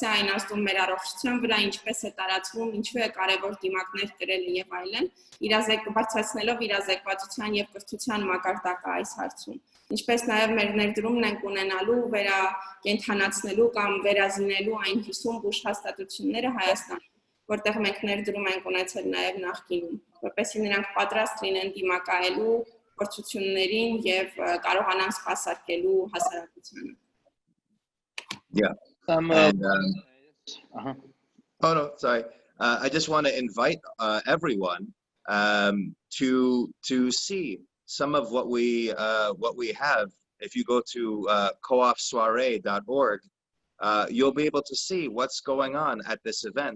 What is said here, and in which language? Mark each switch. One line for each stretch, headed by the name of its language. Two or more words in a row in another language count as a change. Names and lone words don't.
Armenian: է այն ազդում մեր առողջության վրա, ինչպես է տարածվում, ինչու է կարևոր դիմակներ կրել եւ այլն, բարձրացնելով իրազեկվածության եւ կրթության մակարդակը այս հարցում։ Ինչպես նաև մեր ներդրումն ենք ունենալու վերակենդանացնելու կամ վերազինելու այն 50 բուժ հաստատությունները Հայաստանում, որտեղ մենք ներդրում ենք ունեցել նաև նախկինում, որպեսզի նրանք պատրաստ լինեն դիմակայելու փորձություններին եւ կարողանան սպասարկելու հասարակությանը։
English: Yeah. Oh no, sorry. I just want to invite everyone to see some of what we have. If you go to coafsoiree.org, you'll be able to see what's going on at this event.